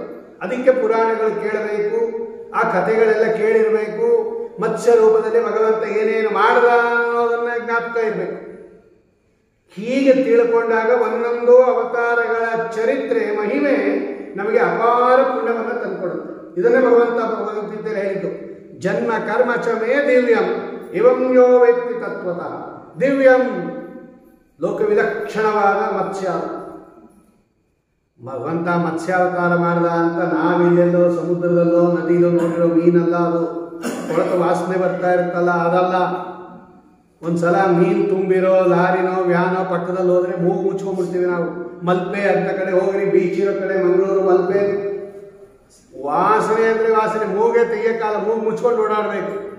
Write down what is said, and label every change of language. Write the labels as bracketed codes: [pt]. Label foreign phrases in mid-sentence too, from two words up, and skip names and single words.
[kn] ಅದಕ್ಕೆ ಪುರಾಣಗಳು ಕೇಳಬೇಕು, ಆ ಕಥೆಗಳೆಲ್ಲ ಕೇಳಿರಬೇಕು. ಮತ್ಸ್ಯ ರೂಪದಲ್ಲಿ ಭಗವಂತ ಏನೇನು ಮಾಡ್ದ ಅನ್ನೋದನ್ನ ಜ್ಞಾಪಕ ಇರಬೇಕು. ಹೀಗೆ ತಿಳ್ಕೊಂಡಾಗ ಒಂದೊಂದು ಅವತಾರಗಳ ಚರಿತ್ರೆ, ಮಹಿಮೆ ನಮಗೆ ಅಪಾರ ಪುಣ್ಯವನ್ನು ತಂದುಕೊಡುತ್ತೆ. ಇದನ್ನೇ ಭಗವಂತ ಭಗವದ್ಗೀತೆಯಲ್ಲಿ ಹೇಳಿದ್ದು, [sa] ಜನ್ಮ ಕರ್ಮ ಚ ಮೇ ದಿವ್ಯಂ ಇವಂ ಯೋ ವೇತ್ತಿ ತತ್ವತಃ. [kn] ದಿವ್ಯಂ ಲೋಕವಿಲಕ್ಷಣವಾದ ಮತ್ಸ್ಯ. ಭಗವಂತ ಮತ್ಸ್ಯಾವತಾರ ಮಾಡ್ದ ಅಂತ ನಾವಿಲ್ಲೆಲ್ಲೋ ಸಮುದ್ರದಲ್ಲೋ ನದಿಯಲ್ಲೋ ನೋಡಿರೋ ಮೀನಲ್ಲ ಅದು. ಕೊಳತು ವಾಸನೆ ಬರ್ತಾ ಇರುತ್ತಲ್ಲ, ಅದಲ್ಲ. ಒಂದ್ಸಲ ಮೀನು ತುಂಬಿರೋ ಲಾರಿನೋ ವ್ಯಾನೋ ಪಕ್ಕದಲ್ಲಿ ಹೋದ್ರೆ ಮೂಗು ಮುಚ್ಕೊಂಡ್ಬಿಡ್ತೀವಿ ನಾವು. ಮಲ್ಪೆ ಅಂತ ಕಡೆ ಹೋಗ್ರಿ, ಬೀಚ್ ಇರೋ ಕಡೆ ಮಂಗಳೂರು ಮಲ್ಪೆ, ವಾಸನೆ ಅಂದ್ರೆ ವಾಸನೆ, ಮೂಗೆ ತೆಗಿಯಕಾಲ, ಮೂಗು ಮುಚ್ಕೊಂಡು ಓಡಾಡ್ಬೇಕು.